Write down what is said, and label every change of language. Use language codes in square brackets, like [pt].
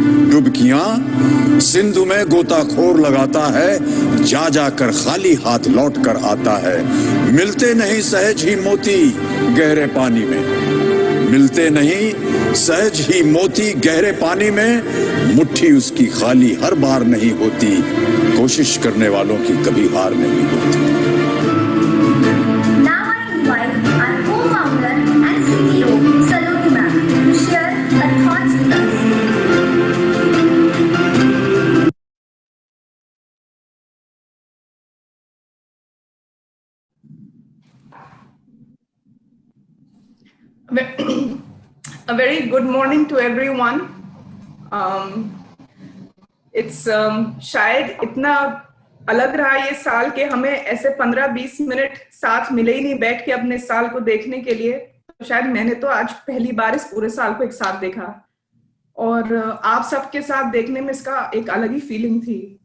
[hi] डुबकियां सिंधु में गोताखोर लगाता है, जा जाकर खाली हाथ लौट कर आता है। मिलते नहीं सहज ही मोती गहरे पानी में। मिलते नहीं सहज ही मोती गहरे पानी में। मुट्ठी उसकी खाली हर बार नहीं होती। कोशिश करने वालों की कभी हार नहीं होती। [en] Now I invite our co-founder and CEO, Saloni ma'am, to share her thoughts with us. A very good morning to everyone. It's [hi] शायद इतना अलग रहा ये साल के हमें ऐसे 15-20 मिनट साथ मिले ही नहीं बैठ के अपने साल को देखने के लिए। तो शायद मैंने तो आज पहली बार इस पूरे साल को एक साथ देखा और आप सबके साथ देखने में इसका एक अलग ही फीलिंग थी।